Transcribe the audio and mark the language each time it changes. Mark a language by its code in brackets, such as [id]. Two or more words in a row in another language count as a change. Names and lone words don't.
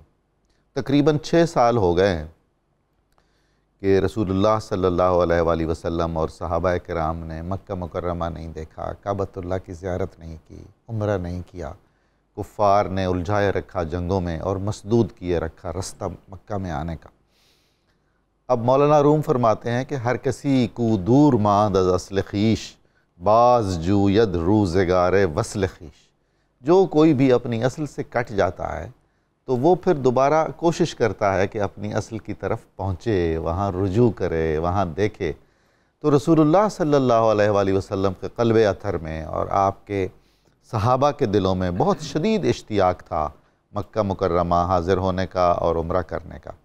[ur] تقریباً 6 سال ہو گئے ہیں کہ رسول اللہ صلی اللہ علیہ وآلہ وسلم اور صحابہ کرام نے مکہ مکرمہ نہیں دیکھا، کعبۃ اللہ کی زیارت نہیں کی، عمرہ نہیں کیا۔ کفار نے الجھائے رکھا جنگوں میں اور مسدود کیے رکھا رستہ مکہ میں آنے کا۔ اب مولانا روم فرماتے ہیں کہ [fa] ہر کسی کو دور ماند از اصل خویش، باز جوید روزگار وصل خویش۔ [ur] جو کوئی بھی اپنی اصل سے کٹ جاتا ہے تو وہ پھر دوبارہ کوشش کرتا ہے کہ اپنی اصل کی طرف پہنچے، وہاں رجوع کرے، وہاں دیکھے۔ تو رسول اللہ صلی اللہ علیہ وآلہ وسلم کے قلب اطہر میں اور آپ کے صحابہ کے دلوں میں بہت شدید اشتیاق تھا مکہ مکرمہ حاضر ہونے کا اور عمرہ کرنے کا۔